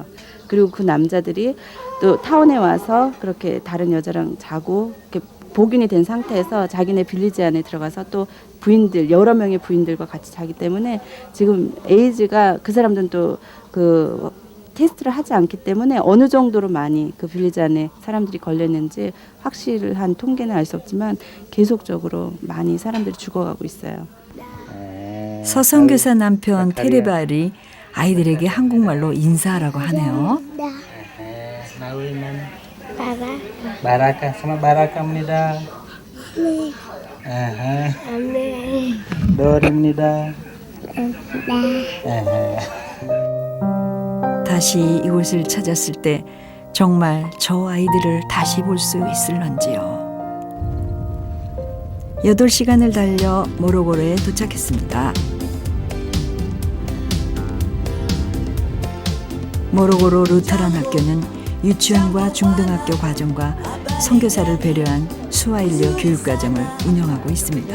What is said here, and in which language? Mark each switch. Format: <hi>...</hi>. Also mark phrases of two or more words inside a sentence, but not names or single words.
<ko>그리고 그 남자들이 또 타운에 와서 그렇게 다른 여자랑 자고 이렇게 복인이 된 상태에서 자기네 빌리지 안에 들어가서 또 부인들 여러 명의 부인들과 같이 자기 때문에 지금 에이즈가 그 사람들은 또 그 테스트를 하지 않기 때문에 어느 정도로 많이 그 빌리지 안에 사람들이 걸렸는지 확실한 통계는 알 수 없지만 계속적으로 많이 사람들이 죽어가고 있어요. 서선교사 남편 테레발이 아이들에게 한국말로 인사하라고 하네요. Baraka sama Barakabnida. Dorimnida. 다시 이곳을 찾았을 때 정말 저 아이들을 다시 볼 수 있을런지요. 8시간을 달려 모로고로에 도착했습니다. 모로고로 루터란 학교는 유치원과 중등학교 과정과 선교사를 배려한 스와힐리어 교육과정을 운영하고 있습니다.</ko>